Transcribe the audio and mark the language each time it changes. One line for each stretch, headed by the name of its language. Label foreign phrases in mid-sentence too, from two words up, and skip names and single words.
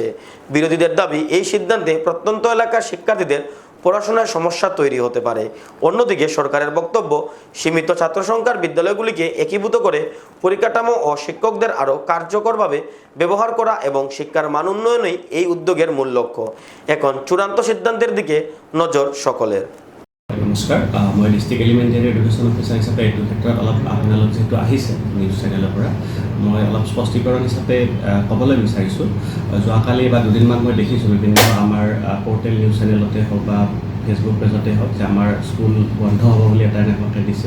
Bangla: বিরোধীদের দাবি এই সিদ্ধান্তে প্রত্যন্ত এলাকার শিক্ষার্থীদের পড়াশোনার সমস্যা তৈরি হতে পারে। অন্যদিকে সরকারের বক্তব্য, সীমিত ছাত্র সংখ্যার বিদ্যালয়গুলিকে একীভূত করে পরিকাঠামো ও শিক্ষকদের আরও কার্যকরভাবে ব্যবহার করা এবং শিক্ষার মান উন্নয়নই এই উদ্যোগের মূল লক্ষ্য। এখন চূড়ান্ত সিদ্ধান্তের দিকে নজর সকলের।
Assamese: নমস্কাৰ, মই
English: district elementary education officer
Assamese: হিচাপে এইটো ক্ষেত্ৰত অলপ আপোনালোক যিহেতু আহিছে
English: news channel
Assamese: পৰা, মই অলপ স্পষ্টীকৰণ হিচাপে ক'বলৈ বিচাৰিছোঁ। যোৱাকালি বা দুদিনমান মই দেখিছোঁ বিভিন্ন আমাৰ
English: portal news channel
Assamese: হওক বা
English: Facebook page
Assamese: হওক যে আমাৰ স্কুল বন্ধ হ'ব বুলি এটা এনেকুৱাকৈ দিছে।